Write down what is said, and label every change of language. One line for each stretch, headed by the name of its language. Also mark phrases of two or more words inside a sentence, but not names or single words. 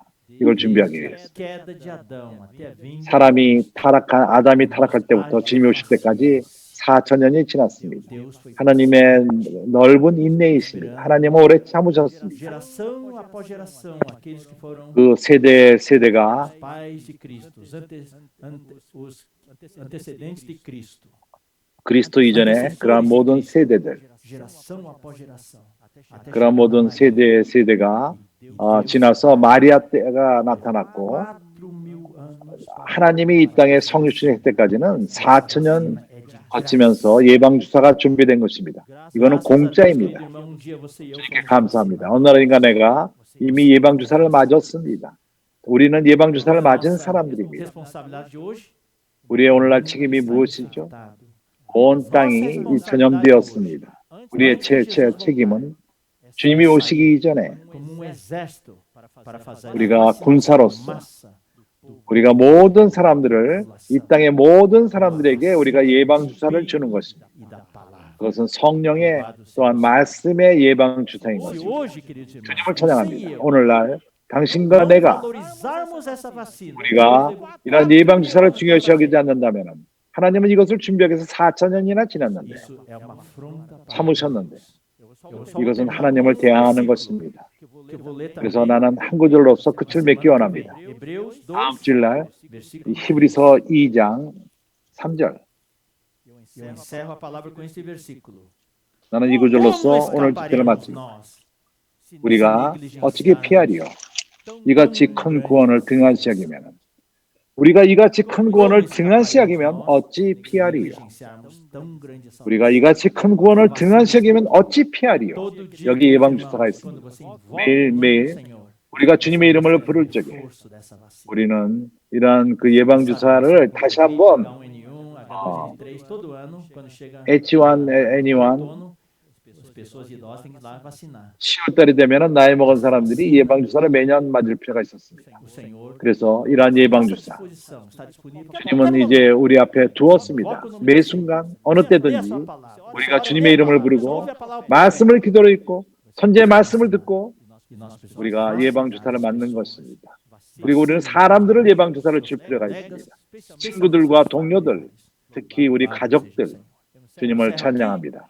Korean: 이걸 준비하기 위해서. 아담이 타락할 때부터 주님이 오실 때까지 4,000년이 지났습니다. 하나님의 넓은 인내이십니다. 하나님은 오래 참으셨습니다.
Portuguese: Geração após geração, aqueles que foram
Korean: 그 세대가
Portuguese: os pais de Cristo, os antecedentes de Cristo,
Korean: 그리스도 이전에 그러한 모든 세대들
Portuguese: geração após geração. até
Korean: 그런
Portuguese: chegar
Korean: 모든
Portuguese: na Maria.
Korean: 세대가 지나서 마리아 때가 나타났고
Portuguese: 4.000 anos para
Korean: 하나님이 이 땅에 성육신할 때까지는 4천년 거치면서 예방주사가 준비된 것입니다. 이거는
Portuguese: Graças a Deus,
Korean: 공짜입니다.
Portuguese: querido irmão, um dia você e eu
Korean: 주님께
Portuguese: fomos
Korean: 감사합니다.
Portuguese: vacinados.
Korean: 오늘은가 내가 이미 예방주사를 맞았습니다. 우리는 예방주사를 맞은
Portuguese: Nossa
Korean: 사람들입니다.
Portuguese: responsabilidade de hoje,
Korean: 우리의 오늘날
Portuguese: o mundo
Korean: 책임이
Portuguese: está
Korean: 무엇이죠?
Portuguese: infectado.
Korean: 온 땅이 전염되었습니다. 우리의 책임은 주님이 오시기 이전에
Portuguese: Como um exército para fazer
Korean: 우리가
Portuguese: a vacinação
Korean: 군사로서
Portuguese: massa do
Korean: 우리가 모든 사람들을 이 땅의 모든 사람들에게 우리가 예방주사를 주는 것입니다.
Portuguese: e da palavra.
Korean: 그것은 성령의 또한 말씀의 예방주사인
Portuguese: Se
Korean: 것입니다.
Portuguese: hoje, queridos irmãos,
Korean: 주님을
Portuguese: você e
Korean: 찬양합니다.
Portuguese: eu
Korean: 오늘날 당신과
Portuguese: não
Korean: 내가
Portuguese: valorizarmos essa vacina,
Korean: 우리가 이런 예방주사를 중요시 여기지 않는다면 하나님은 이것을 준비하기 위해서 4천년이나 지났는데
Portuguese: isso é uma afronta para
Korean: 참으셨는데
Portuguese: Deus. Eu
Korean: 이것은
Portuguese: vou
Korean: 하나님을
Portuguese: terminar com um
Korean: 대항하는
Portuguese: versículo
Korean: 것입니다.
Portuguese: que eu vou ler
Korean: 그래서
Portuguese: também
Korean: 나는 한 구절로서
Portuguese: na
Korean: 끝을
Portuguese: semana
Korean: 맺기
Portuguese: que
Korean: 원합니다.
Portuguese: vem. Hebreus 2,
Korean: 다음 주일날 이
Portuguese: versículo 3.
Korean: 히브리서 2장 3절
Portuguese: Eu encerro a palavra com este versículo.
Korean: 나는 이
Portuguese: Como
Korean: 구절로서 오늘 집회를
Portuguese: escaparemos
Korean: 마칩니다.
Portuguese: nós se
Korean: 우리가 어떻게
Portuguese: negligenciarmos
Korean: 피하리요?
Portuguese: tão
Korean: 이같이
Portuguese: grande
Korean: 큰 구원을 등한시하기면 우리가 이같이 큰 구원을 등한시하기면 어찌 피하리요?
Portuguese: negligenciarmos tão grande salvação.
Korean: 우리가 이같이 큰 구원을 등한시하기면 어찌 피하리요?
Portuguese: Todo dia,
Korean: 여기
Portuguese: queridos
Korean: 예방주사가
Portuguese: irmãos,
Korean: 있습니다.
Portuguese: quando você invoca o
Korean: 매일,
Portuguese: nome do
Korean: 매일
Portuguese: Senhor,
Korean: 우리가 주님의 이름을 부를
Portuguese: o
Korean: 적에
Portuguese: reforço dessa vacina.
Korean: 우리는 이러한 그 예방주사를 다시 한번
Portuguese: H1N1, H2N3, todo ano, quando chega
Korean: H1N1
Portuguese: outono, as pessoas idosas têm que ir lá vacinar.
Korean: 10월달이 되면 나이 먹은 사람들이 예방주사를 매년 맞을 필요가 있었습니다.
Portuguese: O Senhor
Korean: 그래서 이러한
Portuguese: está à
Korean: 예방주사
Portuguese: disposição, está disponível.
Korean: 주님은 이제 우리 앞에 두었습니다. 매 순간 어느 때든지 우리가 주님의 이름을 부르고 말씀을 기도로 읽고 선제의 말씀을 듣고 우리가 예방주사를 맞는 것입니다. 그리고 우리는 사람들을 예방주사를 줄 필요가 있습니다. 친구들과 동료들, 특히 우리 가족들, 주님을 찬양합니다.